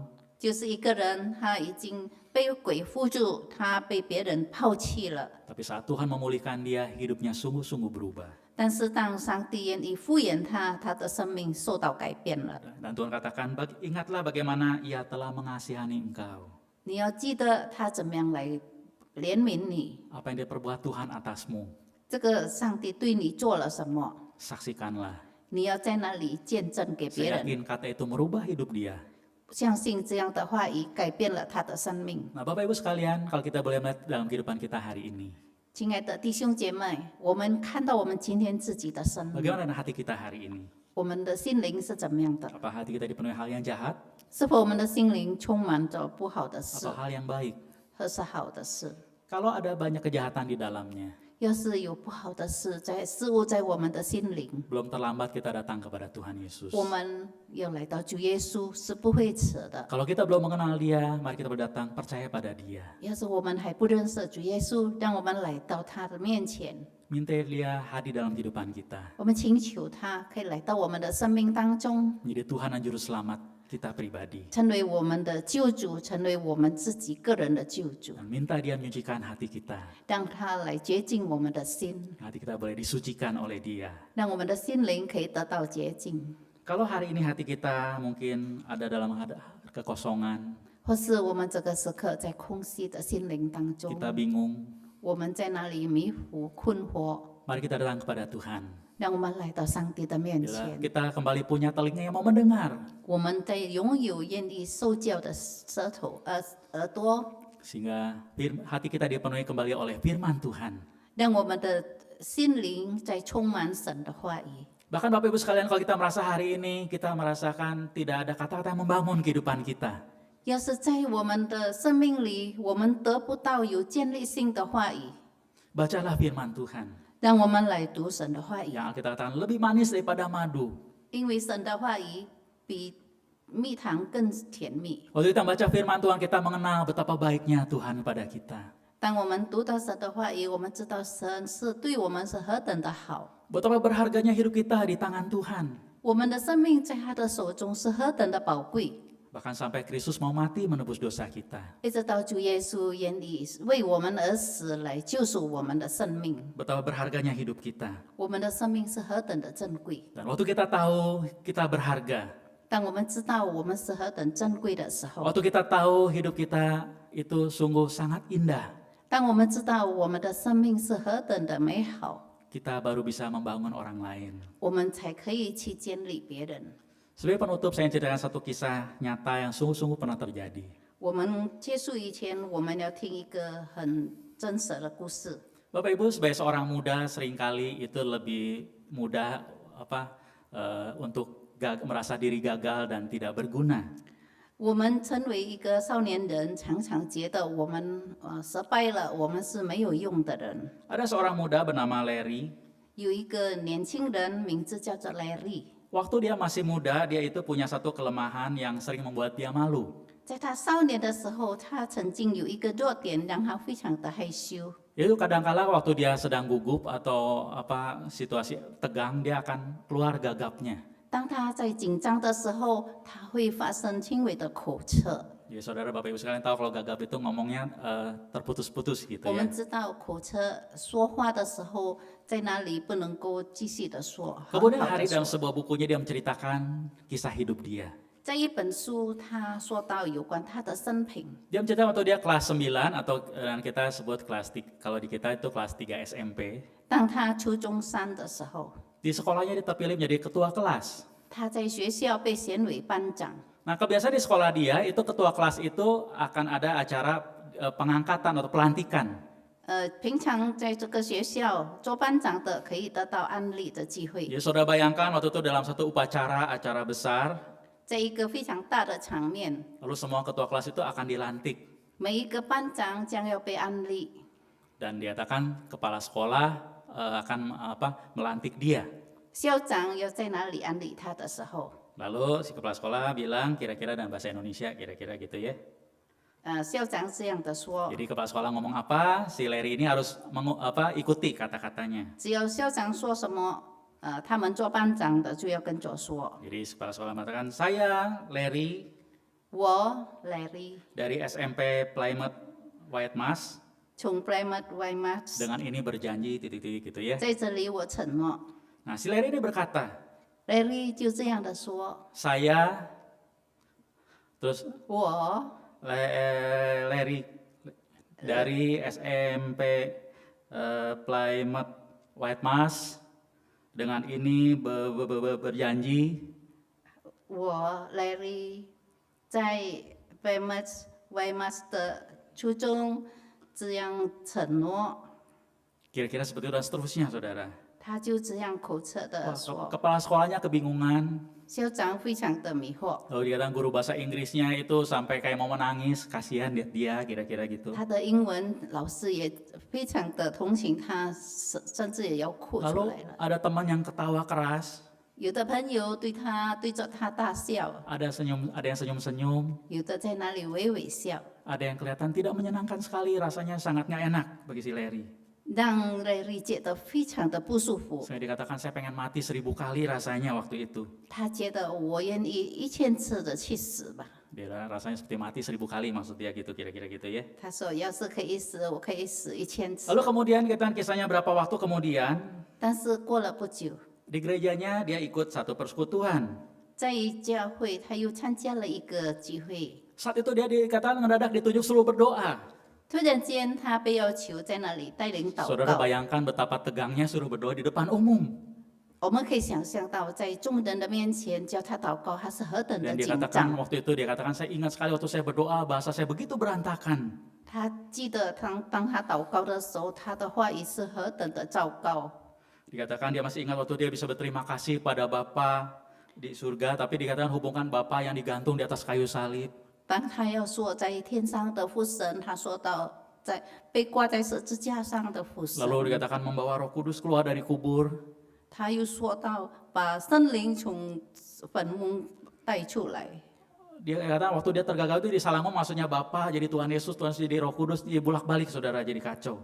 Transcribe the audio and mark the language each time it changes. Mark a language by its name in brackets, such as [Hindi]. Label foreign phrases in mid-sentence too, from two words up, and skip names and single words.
[Chinese] 就是一个人，他已经被鬼附住，他被别人抛弃了。 [Indonesian] Tapi saat Tuhan memulihkan dia, hidupnya sungguh-sungguh berubah. [Chinese] 但是当上帝愿意敷衍他，他的生命受到改变了。 [Indonesian] Dan Tuhan katakan, ingatlah bagaimana ia telah mengasihani engkau. [Chinese] 你要记得他怎么样来怜悯你， [Indonesian] Apa yang dia perbuat Tuhan atasmu, [Chinese] 这个上帝对你做了什么， [Indonesian] saksikanlah. [Chinese] 你要在那里见证给别 [Indonesian] Saya [Chinese] 人。 [Indonesian] yakin kata itu merubah hidup dia. [Chinese] 相信这样的话语改变了他的生命。 [Indonesian] Nah Bapak Ibu sekalian, kalau kita boleh melihat dalam kehidupan kita hari ini, [Chinese] 亲爱的弟兄姐妹，我们看到我们今天自己的生命， [Indonesian] bagaimana dengan hati kita hari ini? [Chinese] 我们的心灵是怎么样的？ [Indonesian] Apa hati kita dipenuhi hal yang jahat [Chinese] 是否我们的心灵充满着不好的事 [Indonesian] atau，hal yang baik? [Chinese] 或是好的事？ [Indonesian] Kalau ada banyak kejahatan di dalamnya, [Chinese] 要是有不好的事在事物在我们的心灵， [Indonesian] belum terlambat kita datang kepada Tuhan Yesus. [Chinese] 我们要来到主耶稣是不会迟的。 [Indonesian] Kalau kita belum mengenal Dia, mari kita berdatang percaya pada Dia. [Chinese] 要是我们还不认识主耶稣，让我们来到他的面前， [Indonesian] Minta Dia hadir dalam kehidupan kita. [Chinese] 我们请求他可以来到我们的生命当中， [Indonesian] Menjadi Tuhan dan Juru Selamat kita pribadi. [Chinese] 成为我们的救主，成为我们自己个人的救主， [Indonesian] Dan minta Dia menyucikan hati kita. [Chinese] 让他来洁净我们的心， [Indonesian] Hati kita boleh disucikan oleh Dia. [Chinese] 让我们的心灵可以得到洁净。 [Indonesian] Kalau hari ini hati kita mungkin ada dalam kekosongan, [Chinese] 或是我们这个时刻在空虚的心灵当中， [Indonesian] kita bingung, [Chinese] 我们在那里迷糊困惑， [Indonesian] mari kita datang kepada Tuhan. [Chinese] 让我们来到上帝的面 [Indonesian] Bila [Chinese] 前。 [Indonesian] kita kembali punya telinga yang mau mendengar, [Chinese] 我们在拥有愿意受教的舌头耳朵， [Indonesian] sehingga hati kita dipenuhi kembali oleh firman Tuhan. [Chinese] 让我们的心灵在充满神的话语。 [Indonesian] Bahkan Bapak Ibu sekalian, kalau kita merasa hari ini kita merasakan tidak ada kata-kata yang membangun kehidupan kita, [Chinese] 要是在我们的生命里，我们得不到有建立性的话语， [Indonesian] bacalah firman Tuhan. [Chinese] 让我们来读神的话语， [Indonesian] Yang kita katakan lebih manis daripada madu. [Chinese] 因为神的话语比蜜糖更甜蜜。 [Indonesian] Waktu kita membaca firman Tuhan, kita mengenal betapa baiknya Tuhan kepada kita. [Chinese] 当我们读到神的话语，我们知道神是对我们是何等的好， [Indonesian] Betapa berharganya hidup kita di tangan Tuhan. [Chinese] 我们的生命在他的手中是何等的宝贵。 [Indonesian] Bahkan sampai Kristus mau mati menebus dosa kita. [Chinese] 一直到主耶稣愿意为我们而死，来救赎我们的生命。 [Indonesian] Betapa berharganya hidup kita. [Chinese] 我们的生命是何等的珍贵。 [Indonesian] Dan waktu kita tahu kita berharga, [Chinese] 当我们知道我们是何等珍贵的时候， [Indonesian] waktu kita tahu hidup kita itu sungguh sangat indah, [Chinese] 当我们知道我们的生命是何等的美好， [Indonesian] kita baru bisa membangun orang lain. [Chinese] 我们才可以去建立别人。 [Indonesian] Sebagai penutup, saya ceritakan satu kisah nyata yang sungguh-sungguh pernah terjadi. [Chinese] 我们结束以前，我们要听一个很真实的故事。 [Indonesian] Bapak Ibu, sebagai seorang muda seringkali itu lebih mudah untuk merasa diri gagal dan tidak berguna. [Chinese] 我们成为一个少年人，常常觉得我们失败了，我们是没有用的人。 [Indonesian] Ada seorang muda bernama Larry. [Chinese] 有一个年轻人，名字叫做 Larry。 [Indonesian] Waktu dia masih muda, dia itu punya satu kelemahan yang sering membuat dia malu. [Chinese] 在他少年的时候，他曾经有一个弱点，让他非常的害羞。 [Indonesian] Itu kadang-kala waktu dia sedang gugup atau situasi tegang, dia akan keluar gagapnya. [Chinese] 当他在紧张的时候，他会发生轻微的口测。 [Indonesian] Jadi saudara Bapak Ibu sekalian tahu kalau gagap itu ngomongnya terputus-putus gitu [Chinese] 我 [Indonesian] ya. [Chinese] 们知道口测说话的时候，在那里不能够继续的说。很 [Indonesian] Kemudian [Chinese] 好地 [Indonesian] hari dalam [Chinese] 说 [Indonesian] sebuah bukunya dia menceritakan kisah hidup dia. [Chinese] 在一本书，他说到有关他的生平。 [Indonesian] Dia menceritakan waktu dia kelas 9 atau dan kita sebut kelas 3, kalau di kita itu kelas 3 SMP. [Chinese] 当他初中三的时候， [Indonesian] Di sekolahnya dia terpilih menjadi ketua kelas. [Chinese] 他在学校被选为班长。 [Indonesian] Nah kebiasaan di sekolah dia itu ketua kelas itu akan ada acara pengangkatan atau pelantikan. [Chinese] 平常在这个学校做班长的可以得到安利的机会。 [Indonesian] Jadi saudara bayangkan waktu itu dalam satu acara besar, [Chinese] 在一个非常大的场面， [Indonesian] Lalu semua ketua kelas itu akan dilantik. [Chinese] 每一个班长将要被安立， [Indonesian] Dan dikatakan kepala sekolah akan melantik dia. [Chinese] 校长要在哪里安立他的时候， [Indonesian] Lalu si kepala sekolah bilang kira-kira dalam bahasa Indonesia kira-kira gitu ya. [Chinese] 校长这样的说， [Indonesian] Jadi kepala sekolah ngomong apa, si Larry ini harus ikuti kata-katanya. [Chinese] 只要校长说什么，他们做班长的就要跟着说。 [Indonesian] Jadi kepala sekolah mengatakan, saya Larry [Chinese] 我 Larry [Indonesian] dari SMP Plymouth White Mass [Chinese] 从 Plymouth Weymouth [Indonesian] dengan ini berjanji titik-titik gitu ya. [Chinese] 在这里我承诺 [Indonesian] Nah si Larry ini berkata, [Chinese] ，Larry 就这样的说， [Indonesian] saya terus [Chinese] 我 [Indonesian] Larry dari SMP Plymouth White Mass dengan ini berjanji [Chinese] 我 Larry 在 Plymouth Weymouth 的初中这样承诺， [Indonesian] kira-kira seperti itu dan seterusnya saudara. [Chinese] 他就这样口测 [Indonesian] Wah, [Chinese] 的说， [Indonesian] kepala sekolahnya kebingungan. [Chinese] 校长非常的迷惑， [Indonesian] Lalu dikatakan guru bahasa Inggrisnya itu sampai kayak mau menangis, kasihan dia kira-kira gitu. [Chinese] 他的英文老师也非常的同情他，甚至也要哭出 [Indonesian] Lalu [Chinese] 来了。 [Indonesian] ada teman yang ketawa keras, [Chinese] 有的朋友对着他大笑， [Indonesian] ada yang senyum-senyum, [Chinese] 有的在那里微微笑， [Indonesian] ada yang kelihatan tidak menyenangkan sekali, rasanya sangat nggak enak bagi si Larry. [Chinese] 让 Larry 觉得非常的不舒服。 [Indonesian] Saya dikatakan saya pengen mati 1000 kali rasanya waktu itu. [Chinese] 他觉得我愿意1000次的去死吧。 [Indonesian] Dia rasanya seperti mati 1000 kali maksudnya gitu kira-kira gitu ya. [Chinese] 他说要是可以死，我可以死1000次。 [Indonesian] Lalu kemudian kita kisahnya berapa waktu kemudian [Chinese] 但是过了不久， [Indonesian] di gerejanya dia ikut satu persekutuan. [Chinese] 在教会他又参加了一个聚会， [Indonesian] Saat itu dia dikatakan mendadak ditunjuk suruh berdoa. [Chinese] 突然间他被要求在那里带领祷 [Indonesian] Saudara [Chinese] 告。 [Indonesian] bayangkan betapa tegangnya suruh berdoa di depan umum. [Chinese] 我们可以想象到，在众人的面前叫他祷告，他是何等的 [Indonesian] Dan [Chinese] 紧 [Indonesian] dikatakan [Chinese] 张。 [Indonesian] waktu itu dia katakan saya ingat sekali waktu saya berdoa bahasa saya begitu berantakan. [Chinese] 他记得当他祷告的时候，他的话语是何等的糟糕。 [Indonesian] Dikatakan dia masih ingat waktu dia bisa berterima kasih pada Bapa di surga, tapi dikatakan hubungkan Bapa yang digantung di atas kayu salib. [Chinese] 当他要说在天上的父神，他说到在被挂在十字架上的父神， [Indonesian] Lalu dikatakan membawa Roh Kudus keluar dari kubur. [Chinese] 他又说到把圣灵从坟墓带出来。 [Indonesian] Dia katakan waktu dia tergagal itu disalah ngomong maksudnya Bapa jadi Tuhan Yesus jadi Roh Kudus, dia bolak-balik saudara jadi kacau.